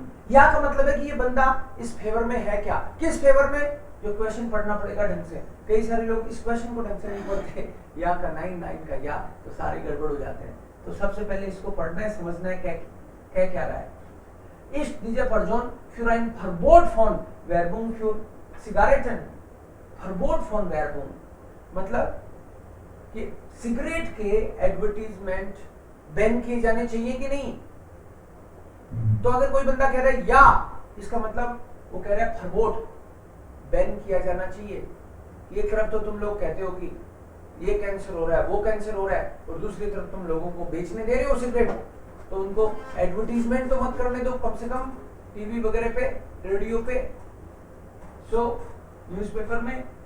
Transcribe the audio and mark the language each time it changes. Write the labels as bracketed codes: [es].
[hi] या का मतलब है कि ये बंदा इस फेवर में है क्या, किस फेवर में, जो क्वेश्चन पढ़ना पड़ेगा ढंग से। कई सारे लोग इस क्वेश्चन को ढंग से नहीं पढ़ते, या का 9 का या, तो सारे गड़बड़ हो जाते हैं। तो सबसे पहले इसको पढ़ना है, समझना है क्या रहा है। [de] Ist diese Person für ein Verbot von Werbung für Zigaretten, Verbot von Werbung [hi] मतलब कि सिगरेट के एडवर्टीजमेंट बैन किए जाने चाहिए कि नहीं। तो अगर कोई बंदा कह रहा है या, इसका मतलब वो कह रहा है फरबोट, बैन किया जाना चाहिए। एक तरफ तो तुम लोग कहते हो कि ये कैंसर हो रहा है, वो कैंसर हो रहा है, और दूसरी तरफ तुम लोगों को बेचने दे रहे हो सिगरेट, तो उनको एडवर्टीजमेंट तो मत करने दो, कम से कम टीवी वगैरह पे, रेडियो पे, सो न्यूज़पेपर में।